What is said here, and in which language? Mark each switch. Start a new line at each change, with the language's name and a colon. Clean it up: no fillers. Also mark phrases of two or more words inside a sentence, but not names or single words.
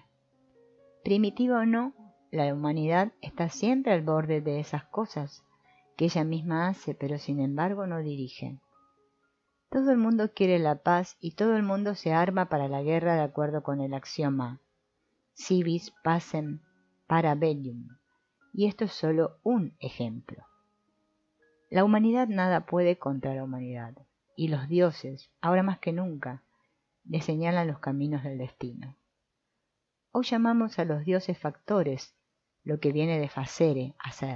Spanish: Primitiva o no, la humanidad está siempre al borde de esas cosas que ella misma hace, pero sin embargo no dirige. Todo el mundo quiere la paz y todo el mundo se arma para la guerra de acuerdo con el axioma
Latin: si vis pacem para bellum,
Spanish: y esto es solo un ejemplo. La humanidad nada puede contra la humanidad, y los dioses, ahora más que nunca, le señalan los caminos del destino. Hoy llamamos a los dioses factores, lo que viene de facere, hacer.